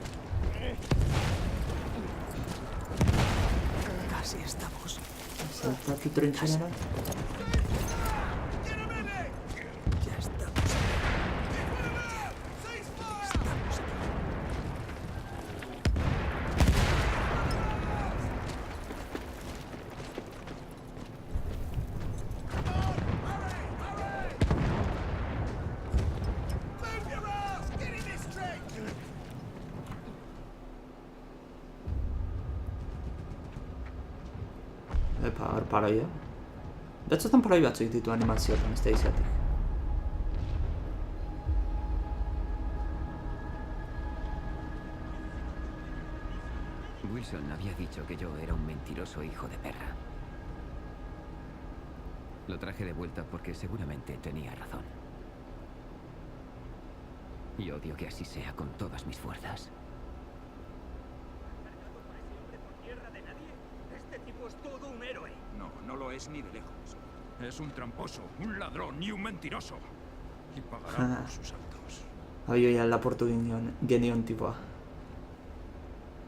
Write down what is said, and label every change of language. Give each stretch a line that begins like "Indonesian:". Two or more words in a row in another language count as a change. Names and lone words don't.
Spanish: Casi estamos.
Basque: Saltatu trentxerara.
Spanish: Ya estamos. Estamos aquí.
English: Move your ass! Get in this straight!
Basque: Epa, hor paroia. Batzuetan paroi batzuk ditu animazioetan, ez da izatik.
Spanish: Wilson había dicho que yo era un mentiroso hijo de perra. Lo traje de vuelta porque seguramente tenía razón. Y odio que así sea con todas mis fuerzas. Este tipo es todo un héroe. No, no lo es ni de lejos. Es un tramposo, un ladrón y un mentiroso. Y pagará por sus actos.
Basque: Hau joia laportu genion tipoa.